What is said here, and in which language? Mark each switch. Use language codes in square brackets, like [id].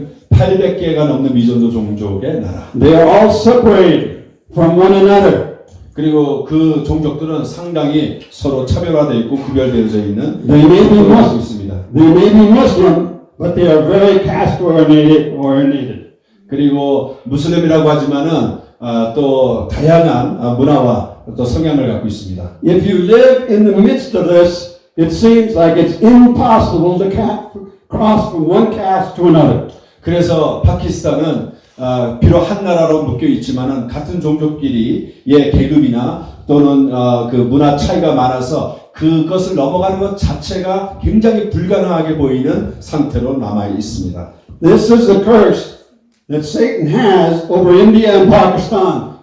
[ko] 800개가 넘는 미전도 종족의 나라. [en] They are all separated from one another. [ko] 그리고 그 종족들은 상당히 서로 차별화되어 있고 구별되어져 있는 [en] They may be [ko] 종족들이 [en] Muslim, [ko] 있습니다. [en] they may be Muslim, but they are very caste oriented. [ko] 그리고 무슬림이라고 하지만은 또 다양한 문화와 또 성향을 갖고 있습니다. [en] If you live in the midst of this, it seems like it's impossible to cross from one caste to another. [ko] 그래서 파키스탄은 비록 한 나라로 묶여 있지만은 같은 종족끼리의 계급이나 또는 그 문화 차이가 많아서 그것을 넘어가는 것 자체가 굉장히 불가능하게 보이는 상태로 남아 있습니다. [en] This is the curse that Satan has over India and Pakistan.